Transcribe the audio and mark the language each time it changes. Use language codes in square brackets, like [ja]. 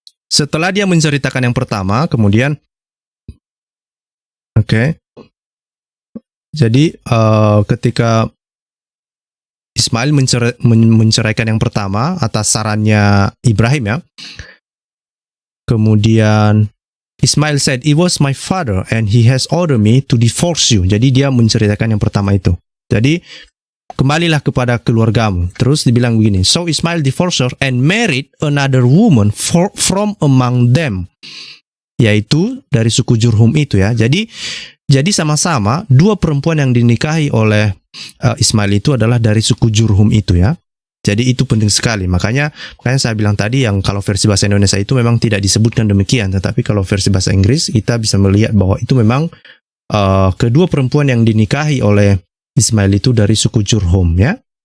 [id] Setelah dia menceritakan yang pertama, kemudian oke. Jadi ketika Ismail menceraikan yang pertama atas sarannya Ibrahim ya. Kemudian [en] Ismail said, "It was my father and he has ordered me to divorce you." [id] Jadi dia menceritakan yang pertama itu. Jadi kembalilah kepada keluargamu. Terus dibilang begini, [en] "So Ismail divorced her and married another woman from among them." [id] Yaitu dari suku Jurhum itu ya. Jadi sama-sama 2 perempuan yang dinikahi oleh Ismail itu adalah dari suku Jurhum itu ya. Jadi itu penting sekali. Makanya saya bilang tadi yang kalau versi bahasa Indonesia itu memang tidak disebutkan demikian. Tetapi kalau versi bahasa Inggris kita bisa melihat bahwa itu memang kedua perempuan yang dinikahi oleh Ismail itu dari suku Jurhum ya.